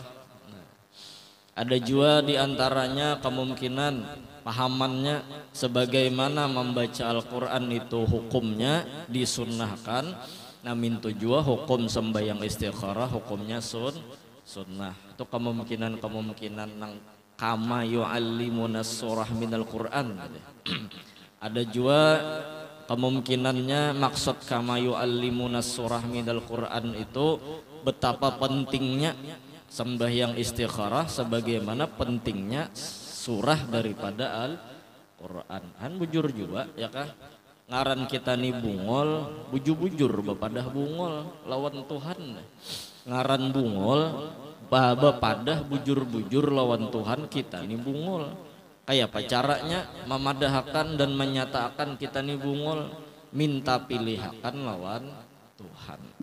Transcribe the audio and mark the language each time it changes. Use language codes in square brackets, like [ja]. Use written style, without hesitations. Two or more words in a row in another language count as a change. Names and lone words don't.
[bjn] Nah, ada juga di antaranya kemungkinan pahamannya sebagaimana membaca Al-Quran itu hukumnya disunnahkan. Nah mintu juga hukum sembahyang istikharah hukumnya sunnah. Itu kemungkinan nang [ar] كما يعلمنا السورة من القرآن. [bjn] Ada juga kemungkinannya maksud [ar] كما يعلمنا السورة من القرآن [bjn] itu betapa pentingnya sembahyang istikharah sebagaimana pentingnya surah daripada Al-Quran. Han bujur juga ya kah ngaran kita nih bungol bujur-bujur bepadah bungol lawan Tuhan. Ngaran bungol bepadah bujur-bujur lawan Tuhan kita nih bungol. Kayak apa caranya memadahkan dan menyatakan kita nih bungol minta pilihakan lawan Tuhan.